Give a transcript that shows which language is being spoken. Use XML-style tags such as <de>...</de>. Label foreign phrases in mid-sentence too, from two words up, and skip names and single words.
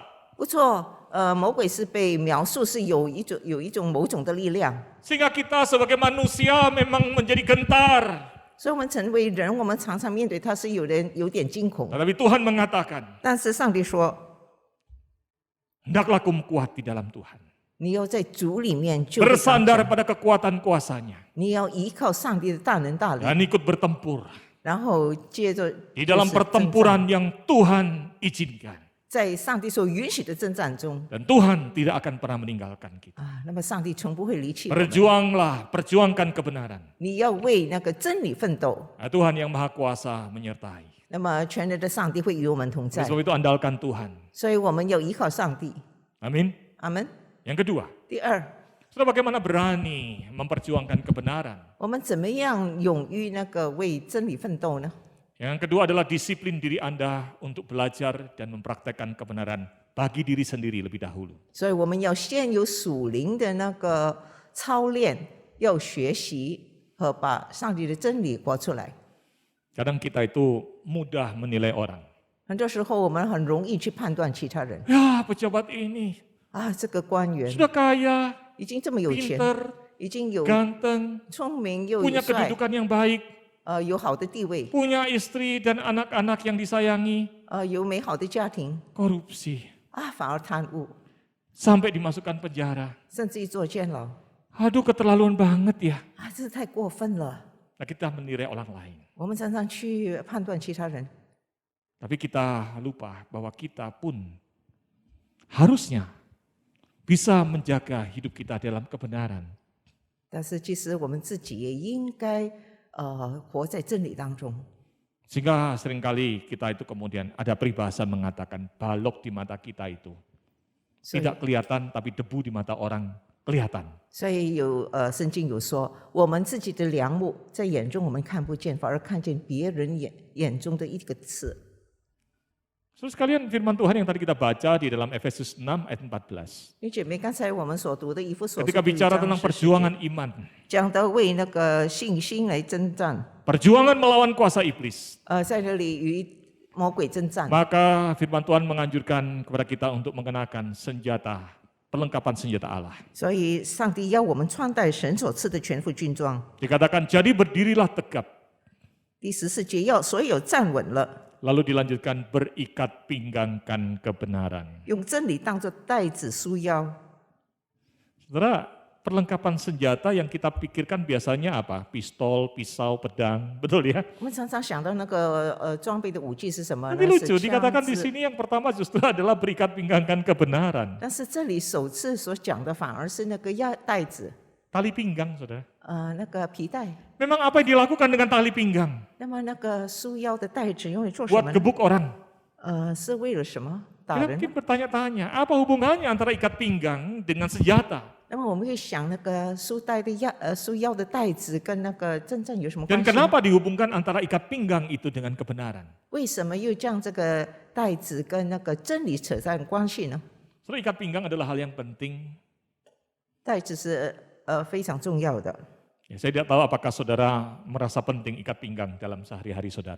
<zh>不错，魔鬼是被描述是有一种某种的力量，</zh> <id>Sehingga kita sebagai manusia memang menjadi gentar.</id> <zh>所以我们成为人，我们常常面对他是有点惊恐。</zh> <id>Tetapi Tuhan mengatakan,</id> <zh>但是上帝说，</zh> <id>hendaklah kamu kuat di dalam Tuhan.</id> <zh>你要在主里面就会刚</zh> <id>Bersandar</id> <zh>强，</zh> <id>pada kekuatan kuasanya.</id> <zh>你要依靠上帝的大能大力，</zh> <id>Dan ikut bertempur.</id> <zh>然后接着</zh> <id>Di dalam</id> <zh>就是征战</zh> <id>pertempuran yang Tuhan izinkan.</id> <zh>在上帝所允许的征战中</zh> <id>Dan Tuhan tidak akan pernah meninggalkan kita.</id> <zh>那么上帝从不会离弃我们。</zh> <id>Berjuanglah, perjuangkan kebenaran.</id> <zh>你要为那个真理奋斗，</zh> <id>Nah, Tuhan yang Maha Kuasa menyertai.</id> <zh>那么全能的上帝会与我们同</zh> <id>Oleh</id> <zh>在，</zh> <id>sebab itu andalkan Tuhan.</id> <zh>所以我们要依靠上帝。</zh> <id>Amin.</id> <zh>阿门。</zh> <id>Yang kedua,</id> <zh>第二，</zh> <id>saudara bagaimana berani memperjuangkan kebenaran?</id> <zh>我们怎么样勇于那个为真理奋斗呢？</zh> <id>Yang kedua adalah disiplin diri Anda untuk belajar dan mempraktekkan kebenaran bagi diri sendiri lebih dahulu.</id> <zh>所以我们要先有属灵的那个操练，要学习和把上帝的真理活出来。</zh> <id>Kadang kita itu mudah menilai orang.</id> <zh>很多时候我们很容易去判断其他人</zh> <id>Ya pejabat ini</id> <zh>啊，这个官员</zh> <id>sudah kaya,</id> <zh>已经这么有钱，</zh> <id>pinter,</id> <zh>已经有</zh> <id>ganteng,</id> <zh>聪明又</zh> <id>punya</id> <zh>帅，</zh> <id>kedudukan yang baik,</id> <zh>有好的地位，</zh> <id>punya istri dan anak-anak yang disayangi,</id> <zh>有美好的家庭</zh> <id>korupsi,</id> <zh>啊，反而贪污，</zh> <id>sampai dimasukkan penjara.</id> <zh>甚至于坐监牢</zh> <id>Aduh keterlaluan banget ya.</id> <zh>啊，这太过分了。</zh> <id>Nah, kita menilai orang lain.</id> <zh>我们常常去判断其他人，</zh> <id>Tapi kita lupa bahwa kita pun harusnya bisa menjaga hidup kita dalam kebenaran.</id> <zh>但是其实我们自己也应该活在真理当中。</zh> <id>Sehingga seringkali kita itu kemudian ada peribahasa mengatakan balok di mata kita itu</id> <zh>所以</zh> <id>tidak kelihatan tapi debu di mata orang kelihatan.</id> <zh>所以圣经有说，我们自己的梁木在眼中我们看不见，反而看见别人眼中的一个刺。</zh> <id>Terus sekalian firman Tuhan yang tadi kita baca di dalam Efesus 6 ayat 14.</id> <zh>你姐妹，刚才我们所读的以弗所书</zh> <id>Ketika</id> <zh>第一</zh> <id>bicara</id> <zh>章</zh> <id>tentang</id> <zh>14节</zh> <id>perjuangan iman,</id> <zh>讲到为那个信心来征战，</zh> <id>perjuangan melawan kuasa iblis,</id> <zh>在这里与魔鬼征战。</zh> <id>maka firman Tuhan menganjurkan kepada kita untuk mengenakan senjata, perlengkapan senjata Allah.</id> <zh>所以上帝要我们穿戴神所赐的全副军装。</zh> <id>Dikatakan jadi berdirilah tegap,</id> <zh>第14节要所有站稳了，</zh> <id>lalu dilanjutkan berikat pinggangkan kebenaran.</id> <zh>用真理当作带子束腰。</zh> <id>Saudara, perlengkapan senjata yang kita pikirkan biasanya apa? Pistol, pisau, pedang, betul ya?</id> <zh>我们常常想到那个装备的武器是什么呢？</zh> <id>Tapi lucu,</id> <zh>是</zh> <id>dikatakan</id> <zh>枪</zh> <id>di</id> <zh>支。</zh> <id>sini yang pertama justru adalah berikat pinggangkan kebenaran.</id> <zh>但是这里首次所讲的反而是那个带子，</zh> <id>Tali pinggang, saudara.</id> <zh>那个皮带。</zh> <id>Memang apa yang dilakukan dengan tali pinggang?</id> <zh>那么那个束腰的带子用来做什</zh> <id>Buat</id> <zh>么呢？</zh> <id>gebuk orang.</id> <zh>是为了什么？打</zh> <id>Kita</id> <zh>人吗？</zh> <id>mungkin bertanya-tanya, apa hubungannya antara ikat pinggang dengan senjata?</id> <zh>那么我们会想，那个束腰的带子跟那个征战有什么</zh> <id>Dan</id> <zh>关系呢？</zh> <id>kenapa dihubungkan antara ikat pinggang itu dengan kebenaran?</id> <zh>为什么又将这个带子跟那个真理扯上关系呢？</zh> <id>Saudara, ikat pinggang adalah hal yang penting.</id> <zh>带子是非常重要的。</zh> <id>Ya, saya tidak tahu apakah saudara merasa penting ikat pinggang dalam sehari-hari saudara.</id>